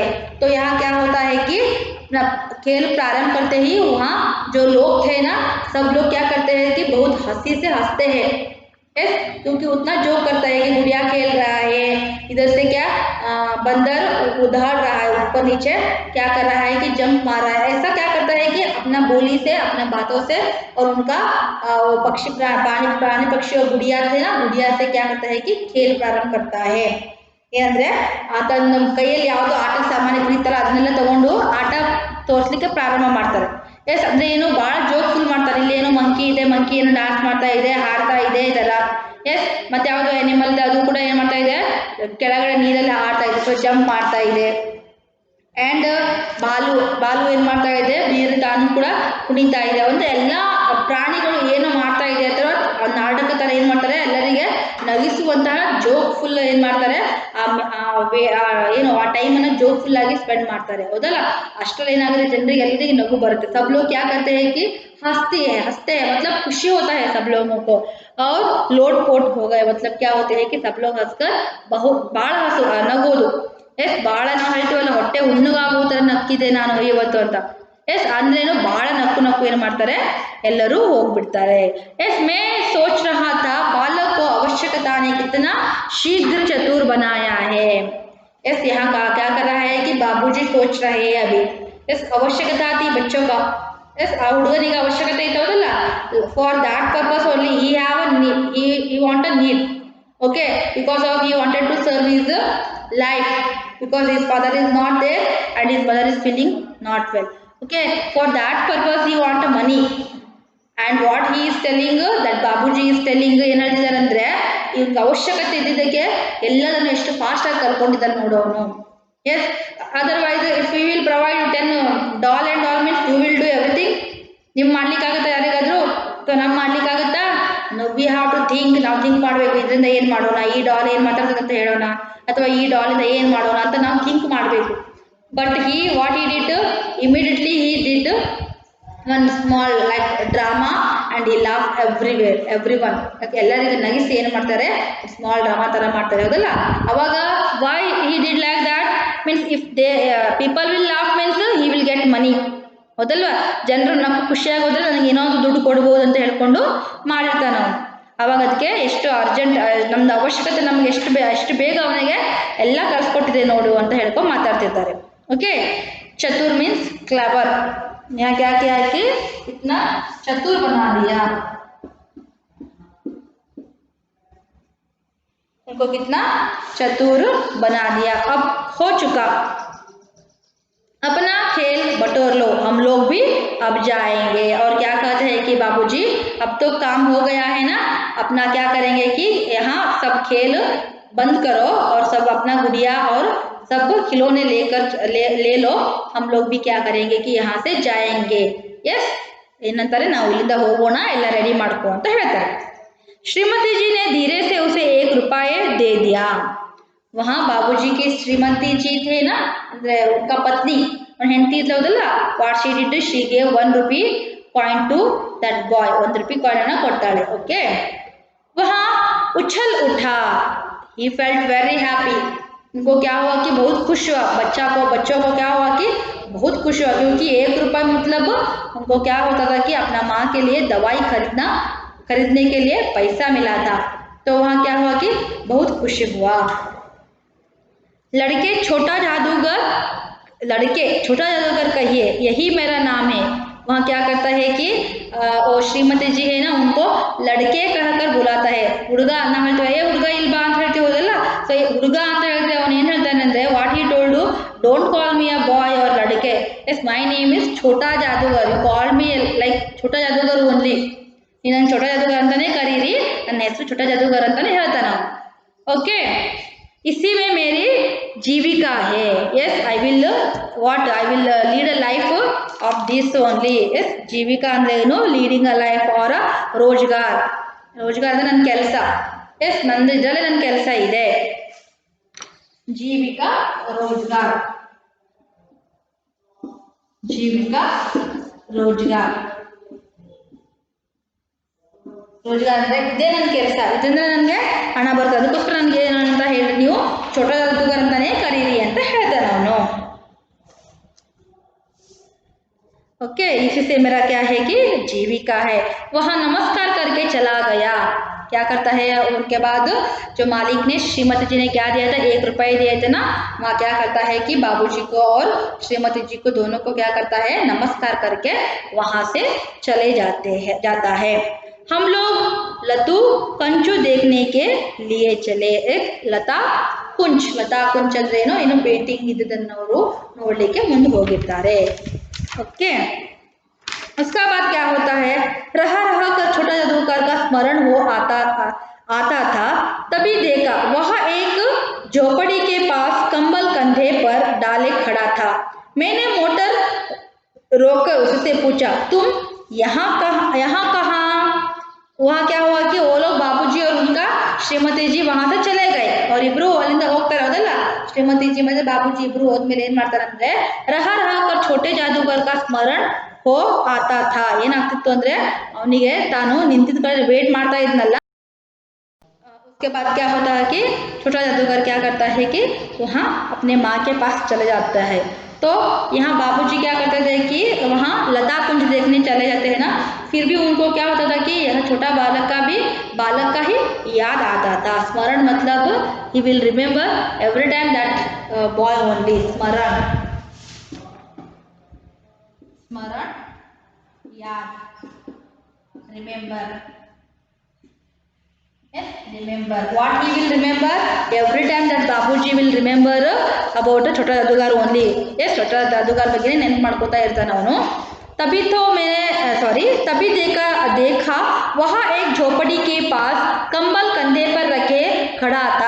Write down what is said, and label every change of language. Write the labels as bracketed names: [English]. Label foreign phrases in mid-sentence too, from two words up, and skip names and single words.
[Hindi] तो यहाँ क्या होता है कि अपना खेल प्रारंभ करते ही वहाँ जो लोग थे ना, सब लोग क्या करते हैं कि बहुत हंसी से हंसते हैं, क्योंकि उतना जोक करता है कि गुड़िया खेल रहा है, इधर से क्या बंदर उधड़ रहा है, ऊपर नीचे क्या कर रहा है कि जंप मार रहा है। ऐसा क्या करता है कि अपना बोली से, अपने बातों से और उनका वो पक्षी प्राणी पक्षी और गुड़िया थे ना, गुड़िया से क्या करता है कि खेल प्रारंभ करता है। [Kannada] ಏನಂದ್ರೆ ತನ್ನ ಕೈಯಲ್ಲಿ ಯಾವುದೋ ಆಟ ಸಾಮಾನು ಇರ್ತಾರ ಅದನ್ನೆಲ್ಲ ತಗೊಂಡು ಆಟ ತೋರಿಸಲಿಕ್ಕೆ ಪ್ರಾರಂಭ ಮಾಡ್ತಾರೆ. ಎಸ್ ಅಂದ್ರೆ ಏನು ಭಾಳ ಜೋಕ್ಫುಲ್ ಮಾಡ್ತಾರೆ. ಇಲ್ಲಿ ಏನೋ ಮಂಕಿ ಇದೆ, ಮಂಕಿ ಏನು ಡಾನ್ಸ್ ಮಾಡ್ತಾ ಇದೆ, ಹಾಡ್ತಾ ಇದೆ ಇದೆಲ್ಲ. ಎಸ್ ಮತ್ತೆ ಯಾವುದೋ ಅನಿಮಲ್ ಅದು ಕೂಡ ಏನು ಮಾಡ್ತಾ ಇದೆ, ಕೆಳಗಡೆ ನೀರಲ್ಲಿ ಆಡ್ತಾ ಇದೆ, [English] so jump [Kannada] ಮಾಡ್ತಾ ಇದೆ. ಆ್ಯಂಡ್ ಬಾಲು ಏನು ಮಾಡ್ತಾ ಇದೆ, ನೀರು ತಾನು ಕೂಡ ಕುಣಿತಾ ಇದೆ. ಒಂದು ಎಲ್ಲ ಪ್ರಾಣಿಗಳು ಏನು ಮಾಡ್ತಾ ಇದೆ ಅಥವಾ ನಾಟಕ ಥರ ಏನು ಮಾಡ್ತಾರೆ, ಎಲ್ಲರಿಗೆ ನಗಿಸುವಂತಹ [English] joke full [Kannada] ಏನು ಮಾಡ್ತಾರೆ, ಏನು ಆ ಟೈಮನ್ನು [English] joke full [Kannada] ಆಗಿ ಸ್ಪೆಂಡ್ ಮಾಡ್ತಾರೆ, ಹೌದಲ್ಲ. ಅಷ್ಟರಲ್ಲಿ ಏನಾಗುತ್ತೆ, ಜನರಿಗೆ ಎಲ್ಲರಿಗೆ ನಗು बरते। [Hindi] सब लोग क्या करते हैं कि हंसते हैं मतलब खुशी होता है सब लोगों को। और लोटपोट हो गए मतलब क्या होते हैं कि सब लोग हंसकर बहुत बाಳ नगोದು। [Kannada] ಎಸ್ ಭಾಳ ನಾವು ಹೇಳ್ತೀವಲ್ಲ, ಹೊಟ್ಟೆ ಹುಣ್ಣುಗಾಗೋ ಥರ ನಕ್ಕಿದೆ ನಾನು ಇವತ್ತು ಅಂತ. ಎಸ್ ಅಂದ್ರೇನು ಭಾಳ ನಕ್ಕು ಏನು ಮಾಡ್ತಾರೆ, ಎಲ್ಲರೂ ಹೋಗ್ಬಿಡ್ತಾರೆ. [Hindi] यस मैं सोच रहा था बालक को आवश्यकता ने कितना शीघ्र चतुर बनाया है। एस यहाँ का क्या कर रहा है कि बाबूजी सोच रहे हैं अभी। एस आवश्यकता थी बच्चों का, एस [Kannada] ಹುಡುಗನಿಗೆ ಅವಶ್ಯಕತೆ ಇತ್ತು ಹೌದಲ್ಲ, [English] for that purpose only he want a need, okay, because of he wanted to serve his life, because his father is not there and his mother is feeling not well, okay, for that purpose he want money. And what he is telling, that babuji is telling, [Kannada] ಏನು ಹೇಳ್ತಿದ್ದಾರೆ ಅಂದರೆ ಇವ್ನಿಗೆ ಅವಶ್ಯಕತೆ ಇದ್ದಿದ್ದಕ್ಕೆ ಎಲ್ಲದನ್ನು ಎಷ್ಟು ಫಾಸ್ಟಾಗಿ ಕಲ್ಕೊಂಡಿದ್ದಾನೆ ನೋಡು ಅವನು. [English] yes otherwise if you will provide 10 doll and doll means you will do everything. [Kannada] ನಿಮ್ಮ ಮಾಡ್ಲಿಕ್ಕಾಗುತ್ತಾ ಯಾರಿಗಾದರೂ, ಅಥವಾ ನಮ್ಮ ಮಾಡ್ಲಿಕ್ಕಾಗುತ್ತಾ? [English] we have to think, [Kannada] ನಾವು ಥಿಂಕ್ ಮಾಡಬೇಕು, ಇದರಿಂದ ಏನು ಮಾಡೋಣ, ಈ ಡಾಲ್ ಏನು ಮಾತಾಡ್ತದೆ ಅಂತ ಹೇಳೋಣ, ಅಥವಾ ಈ ಡಾಲಿಂದ ಏನು ಮಾಡೋಣ ಅಂತ ನಾವು ಥಿಂಕ್ ಮಾಡಬೇಕು. [English] but what he did, immediately he did one small like drama and he laughed everyone, [Kannada] ಎಲ್ಲರಿಗೂ ನಗಿಸಿ ಏನು ಮಾಡ್ತಾರೆ, [English] small drama [Kannada] ಥರ ಮಾಡ್ತಾರೆ ಹೌದಲ್ಲ. [English] ಅವಾಗ why he did like that means if they people will laugh means he will get money, [Kannada] ಹೌದಲ್ವಾ. ಜನರು ನಮ್ಗೆ ಖುಷಿಯಾಗೋದ್ರೆ ನನಗೆ ಏನೋ ಒಂದು ದುಡ್ಡು ಕೊಡ್ಬೋದು ಅಂತ ಹೇಳ್ಕೊಂಡು ಮಾಡಿರ್ತಾನೆ ಅವನು. ಅವಾಗ ಅದಕ್ಕೆ ಎಷ್ಟು ಅರ್ಜೆಂಟ್, ನಮ್ದು ಅವಶ್ಯಕತೆ ನಮ್ಗೆ ಎಷ್ಟು ಬೇಗ ಅವನಿಗೆ ಎಲ್ಲ ಕಲಿಸ್ಕೊಟ್ಟಿದೆ ನೋಡು ಅಂತ ಹೇಳ್ಕೊಂಡು ಮಾತಾಡ್ತಿರ್ತಾರೆ. [English] okay, ಚತುರ್ means clever. [Hindi] यहाँ क्या किया है कि इतना चतुर बना दिया, उनको कितना चतुर बना दिया। अब हो चुका, अपना खेल बटोर लो, हम लोग भी अब जाएंगे। और क्या कहते हैं कि बाबूजी अब तो काम हो गया है ना, अपना क्या करेंगे कि यहाँ सब खेल बंद करो और सब अपना गुड़िया और सब खिलौने लेकर ले लो, हम लोग भी क्या करेंगे कि यहाँ से जाएंगे। [Kannada] यस ಏನಂತಾರೆ, ನಾವು ಇಲ್ಲಿಂದ ಹೋಗೋಣ, ಎಲ್ಲ ರೆಡಿ ಮಾಡ್ಕೋ ಅಂತ ಹೇಳ್ತಾರೆ. [Hindi] श्रीमती जी ने धीरे से उसे 1 रुपये दे दिया। वहाँ बाबूजी की श्रीमती जी थे ना, ಅಂದ್ರೆ उनका पत्नी और [Kannada] ಹೆಂಡತಿ ಇದ್ದಲ್ಲ, [English] what she did, she gave 1 rupee coin to that boy, 1 [Kannada] ರೂಪಾಯಿ ಕಾಯಿನ್ ಅನ್ನು ಕೊಡ್ತಾಳೆ. [English] ಓಕೆ, [Hindi] उछल उठा। [English] he felt very happy, [Hindi] उनको क्या हुआ कि बहुत खुश हुआ, बच्चों को क्या हुआ कि बहुत खुश हुआ, क्योंकि 1 रुपये मतलब उनको क्या होता था कि अपना माँ के लिए दवाई खरीदने के लिए पैसा मिला था। तो वहाँ क्या हुआ कि बहुत खुश हुआ। लड़के छोटा जादूगर कहिए, यही मेरा नाम है। वहाँ क्या करता है कि वो श्रीमती जी है ना, उनको लड़के कहकर बुलाता है। [Kannada] ಹುಡುಗ ಅಂತ ಹೇಳ್ತೀವಿ, ಏ ಹುಡುಗ ಇಲ್ಲಿ ಬಾ ಅಂತ ಹೇಳ್ತೀವಲ್ಲ, ಸೊ ಈ ಹುಡುಗ ಅಂತ ಹೇಳಿದ್ರೆ ಅವನು ಏನು ಹೇಳ್ತಾನೆ ಅಂದರೆ, [English] what he told, don't call me a boy or लड़के, yes my name is ಛೋಟಾ ಜಾದೂಗರ್, you call me like ಛೋಟಾ ಜಾದೂಗರ್ only, [Kannada] ನೀವು ನನ್ನ ಛೋಟಾ ಜಾದೂಗರ್ ಅಂತಾನೆ ಕರೀರಿ, ನನ್ನ ಹೆಸರು ಛೋಟಾ ಜಾದೂಗರ್ ಅಂತಾನೆ ಹೇಳ್ತಾನೆ ಅವನು. [Hindi] ओके, इसी में मेरी जीविका है। [English] yes I will lead a life of this only. [Kannada] यस जीविका ಅಂದ್ರೆ ಏನು, [English] leading a life or [Kannada] ರೋಜ್ಗಾರ್ ಅಂದ್ರೆ ನನ್ನ ಕೆಲಸ. ಎಸ್ ನಂದು ಇದರಲ್ಲಿ ನನ್ನ ಕೆಲಸ ಇದೆ. ಜೀವಿಕಾ ರೋಜ್ಗಾರ್ ರೋಜ್ಗಾರ್ ಅಂದರೆ ಇದೇ ನನ್ನ ಕೆಲಸ, ಇದರಿಂದ ನನಗೆ ಹಣ ಬರ್ತದೆ, ಅದಕ್ಕೋಸ್ಕರ ನನಗೆ ಏನು ಅಂತ ಹೇಳಿ ನೀವು ಛೋಟಾ ಜಾದೂಗರ್ ಅಂತಾನೆ ಕರೀರಿ ಅಂತ ಹೇಳ್ತಾನೆ ಅವನು. [Hindi] ओके, इसी से मेरा क्या है कि जीविका है। वह नमस्कार करके चला गया। क्या करता है उनके बाद जो मालिक ने श्रीमती जी ने क्या दिया था, 1 रुपये दिए थे ना, वहाँ क्या करता है कि बाबूजी को और श्रीमती जी को दोनों को क्या करता है, नमस्कार करके वहाँ से चले जाता है। हम लोग लतू कंचु देखने के लिए चले। [Kannada] एक ಲತಾ ಕುಂಚ್ ಅಂದ್ರೆ ಏನು, ಇನ್ನು ಪೇಂಟಿಂಗ್ ಇದ್ದದನ್ನು ಅವರು ನೋಡಲಿಕ್ಕೆ ಮುಂದೆ ಹೋಗಿರ್ತಾರೆ. [Hindi] ओके, उसका बाद क्या होता है, रहा कर छोटा जादूगर का स्मरण हो आता था। तभी देखा वह एक झोपड़ी के पास कंबल कंधे पर डाले खड़ा था। मैंने मोटर रोककर उससे पूछा, तुम यहाँ कहाँ? वहाँ क्या हुआ कि वो लोग बाबूजी और उनका श्रीमती जी वहाँ से चले गए और इब्ರು [Kannada] ಅಲ್ಲಿಂದ ಹೋಗ್ತಾರೆ ಹೌದಲ್ಲ, ಶ್ರೀಮತಿ ಜಿ ಮತ್ತೆ ಬಾಬೂಜಿ ಇಬ್ರು ಹೋದ್ಮೇಲೆ ಏನ್ ಮಾಡ್ತಾರೆ ಅಂದ್ರೆ, [Hindi] रह कर छोटे जादूगर का स्मरण हो आता था. [Kannada] ಏನಾಗ್ತಿತ್ತು ಅಂದ್ರೆ ಅವನಿಗೆ ತಾನು ನಿಂತಿದ್ದ ಕಡೆ ವೇಟ್ ಮಾಡ್ತಾ ಇದ್ನಲ್ಲ. [Hindi] उसके बाद क्या होता है कि छोटा जादूगर क्या करता है कि वहाँ अपने माँ के पास चले जाता है। तो यहाँ बाबूजी क्या करते थे कि वहाँ लता कुंज देखने चले जाते हैं ना, फिर भी उनको क्या होता था कि यह छोटा बालक का ही याद आता था। स्मरण मतलब [English] he will remember every time that boy only. [Hindi] स्मरण याद, [English] रिमेम्बर. Remember what he will remember every time that Babuji will remember about a छोटा जादूगर only. yes, [Kannada] छोटा जादूगर ಬಗ್ಗೆ ನೆನಪು ಮಾಡ್ಕೋತಾ ಇರ್ತಾನೆ ಅವನು. [Hindi] तभी देखा वहाँ एक झोपड़ी के पास कंबल कंधे पर रखे खड़ा था.